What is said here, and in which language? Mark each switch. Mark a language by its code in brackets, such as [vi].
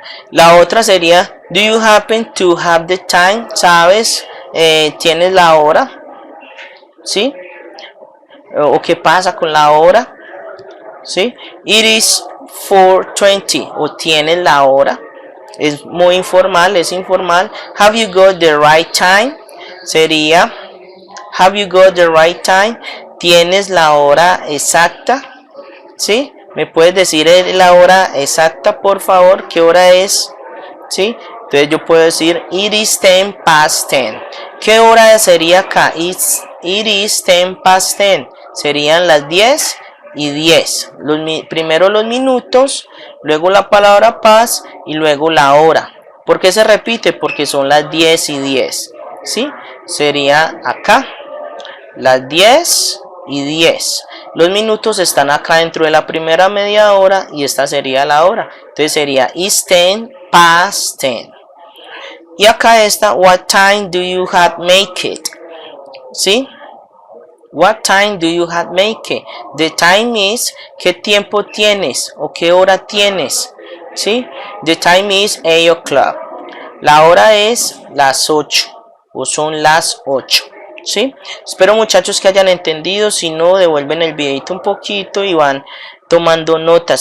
[es] La otra sería, [en] do you happen to have the time? [es] ¿Sabes? ¿Tienes la hora? ¿Sí? ¿O qué pasa con la hora? ¿Sí? [en] It is 4:20. [es] ¿O tienes la hora? Es muy informal, es informal. [en] Have you got the right time? Sería, have you got the right time? [es] ¿Tienes la hora exacta? ¿Sí? ¿Me puedes decir la hora exacta, por favor? ¿Qué hora es? ¿Sí? Entonces yo puedo decir, [en] it is 10 past 10. [es] ¿Qué hora sería acá? [en] It is 10 past 10. [es] Serían las 10:10. Primero los minutos, luego la palabra past y luego la hora. ¿Por qué se repite? Porque son las 10:10. ¿Sí? Sería acá las 10:10. Los minutos están acá dentro de la primera media hora y esta sería la hora. Entonces sería [en] is 10 past 10. [es] Y acá está, [en] what time do you have make it? ¿Sí? What time do you have make it? The time is, [es] ¿qué tiempo tienes? ¿O qué hora tienes? ¿Sí? [en] The time is 8 o'clock. [es] La hora es las 8 o son las 8. ¿Sí? Espero, muchachos, que hayan entendido. Si no, devuelven el videito un poquito y van tomando notas.